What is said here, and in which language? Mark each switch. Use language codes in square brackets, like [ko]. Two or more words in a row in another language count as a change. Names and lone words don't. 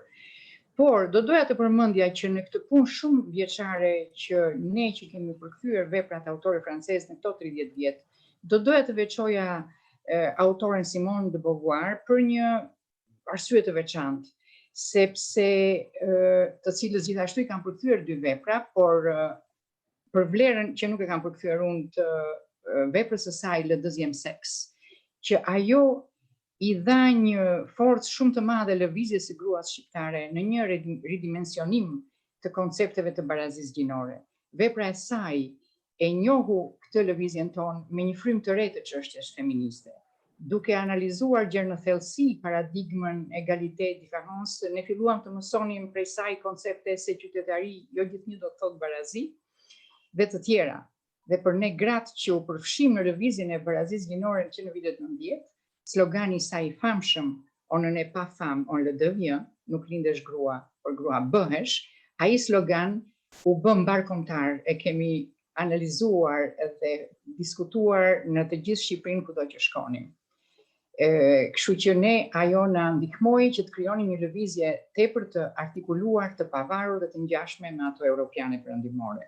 [sq] Por do doja të përmendja që në këtë punë shumë vjeçare që ne që kemi përkthyer veprat e autorëve francezë në këto 30 vjet, do doja të veçoja autoren Simone de Beauvoir për një arsye të veçantë, sepse të cilës gjithashtu I kanë përkthyer 2 vepra, por për vlerën që nuk e kam përkthyer unë të veprës së saj Le deuxième sexe, që ajo I dha një forcë shumë të madhe lëvizjes së gruas shqiptare në një ridimensionim të koncepteve të barazisë gjinore. Vepra e saj e njohu këtë lëvizjen tonë me një frymë të re të çështjes feministe. Duke analizuar gjërë në thellësi paradigmën [fr] egalité différence, [sq] ne filluam të mësonim prej saj koncepte se qytetari jo gjithnjë do të thotë barazi, dhe të tjera. Dhe për ne gratë që u përfshim në lëvizjen e barazisë gjinore që në vitet 90, slogani I saj I famshëm, [fr] on ne n'est pas femme, on le devient, [sq] nuk lindesh grua, por grua bëhesh, ai slogan u bë mbarkombëtar, e kemi analizuar dhe diskutuar në të gjithë Shqipërinë kudo që shkonim. Kështu që ne ajo na ndihmoi që të krijonim një lëvizje tepër të artikuluar, të pavarur dhe të ngjashme me ato europiane perëndimore.